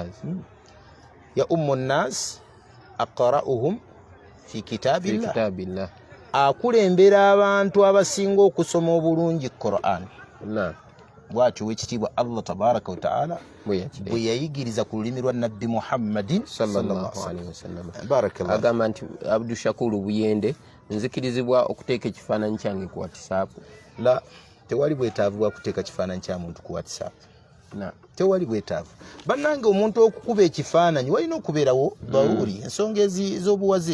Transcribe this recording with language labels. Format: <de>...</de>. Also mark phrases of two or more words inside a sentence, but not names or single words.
<ar>يؤم الناس أقرؤهم في كتاب الله,</ar> <lg>akulembera abantu abasinga okusoma obulungi Qur'an. Bw'atyo w'ekitiibwa Allah</lg> <ar>تبارك وتعالى</ar> <lg>bwe yayigiriza ku lulimi lwa Nabbi Muhammadin</lg> <ar>صلى الله عليه وسلم.</ar> <lg>Barakallahu. Agamba nti Abdul Shakur Buyende, nzikirizibwa okuteeka ekifaananyi kyange ku WhatsApp. La, tewali bwetaavu bwa kuteeka kifaananyi kya muntu ku WhatsApp. Tewali bwetaavu. Bannange omuntu okukuba ekifaananyi walina okubeerawo daruri ensonga ez'obuwaze.</lg>